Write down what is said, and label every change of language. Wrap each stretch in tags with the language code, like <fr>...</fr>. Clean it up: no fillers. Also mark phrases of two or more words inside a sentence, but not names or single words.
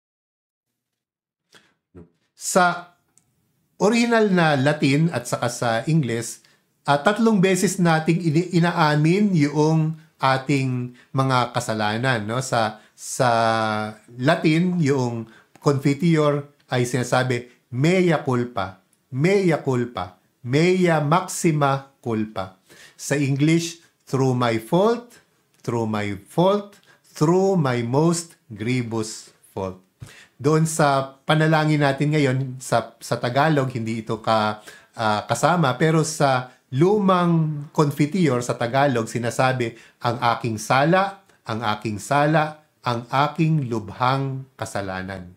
<tl>Sa original na Latin at saka sa Ingles, 3 beses nating inaamin yung ating mga kasalanan. No? Sa Latin, yung confiteor ay sinasabi,</tl> <la>mea culpa, mea culpa, mea maxima culpa.</la> <en>Sa English, through my fault, through my fault, through my most grievous fault.</en> <tl>Doon sa panalangin natin ngayon, sa Tagalog, hindi ito kasama, pero sa lumang confiteor sa Tagalog, sinasabi, ang aking sala, ang aking sala, ang aking lubhang kasalanan.</tl>